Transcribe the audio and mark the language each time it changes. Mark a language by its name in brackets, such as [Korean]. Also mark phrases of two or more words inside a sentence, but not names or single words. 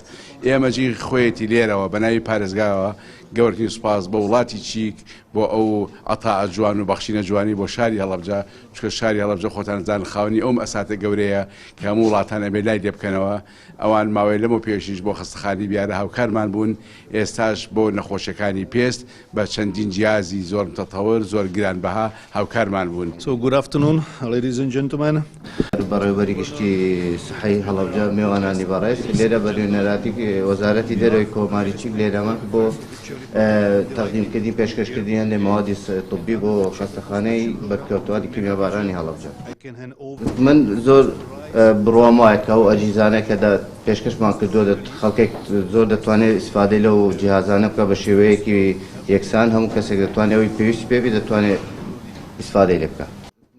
[Central Kurdish] ئێمەجی خۆیەتی لێرەوە بە ناوی پارێزگاوە گەورەی سوپاس بە وڵاتی چیک بۆ ئەو ئەتاعە جوان و بەخشینە جوانی بۆ شاری هەڵەبجە، چکە شاری هەڵەبجە خۆتانزان خاوەنی ئەوم ئەساتە گەورەیە کە هەموو وڵاتانە بێ لای دێبکەنەوە. ئەوان ماوەی لەمە پێشیش بۆ خەستەخانی بیارە هاوکارمان بوون، ئێستاش بۆ نەخۆشیەکانی پێست بە چەندین جیازی زۆر متەتەوەر زۆر گرانبەها هاوکارمان بوون. [English] So good afternoon, ladies and gentlemen. [Central Kurdish] بەڕێوەبەری گشتی سەحەی هەڵەبجە میوانانی بەڕێز لێرە بەریێنەراتی وەزارەتی دەرەوەی کۆماری چیک لێرەمە بۆ تەقدیمکردنی پێشکەشکردنیان لە مەوادی طبی بۆ خەستەخانەی بەرکەوتواری کیمیابارانی هەڵەبجە. من زۆر بڕوام وایە کە ئەو ئەجیزانە کە پێشکەشمان کردووە خەڵکێک زۆر دەتوانێت ئیسفادەی لەو جیهازانە بکە بە شێوەیەکی یەکسان هەموو کەسێک دەتوانێت ئەوەی پێویستی پێبی دەتوانێت ئیسفادەی لێ بکە.